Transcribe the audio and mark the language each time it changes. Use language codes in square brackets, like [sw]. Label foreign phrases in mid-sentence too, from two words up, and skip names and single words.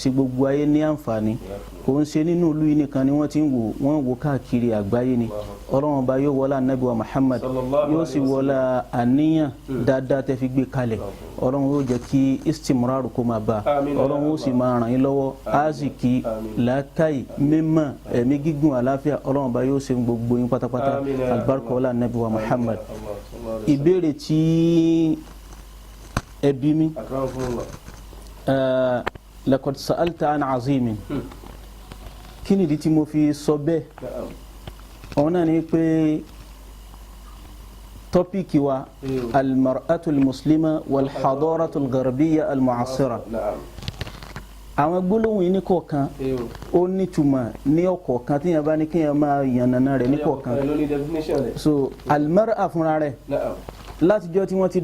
[yo] ṣe gbogbo ayé ní àǹfààní kò ń ṣe nínú ìlú yìí nìkan ni wọ́n ti ń wò wọ́n wò káàkiri àgbáyé ni Ọlọ́run bá yóò wọlá Ànábì wa Muhammad yóò sì wọlá àníyàn dáadáa tẹ́ fi gbé kalẹ̀ Ọlọ́run yóò jẹ́ kí istimraru kó máa bá Ọlọ́run yóò sì máa ràn yín lọ́wọ́ aziki làákàyè mímọ́ ẹ̀mí gígùn àlàáfíà Ọlọ́run bá yóò ṣe gbogbo yín pátápátá albarka wọlá Ànábì wa Muhammad. Ìbéèrè tí ẹ bí mi [ar] لقد سألت عن عظيم [yo] kí nìdí tí mo fi sọ bẹ́ẹ̀ ọ̀hún náà ni pé tọ́píkì wa [ar] المرأة المسلمة والحضارة الغربية المعاصرة [yo] àwọn gbólóhùn yìí ní kọ̀ọ̀kan ó nítumọ̀ ní ọ̀kọ̀ọ̀kan tí yẹn bá ní kí yẹn máa yànnàná rẹ̀ ní kọ̀ọ̀kan so almar'a fúnra rẹ̀ látijọ́ tí wọ́n ti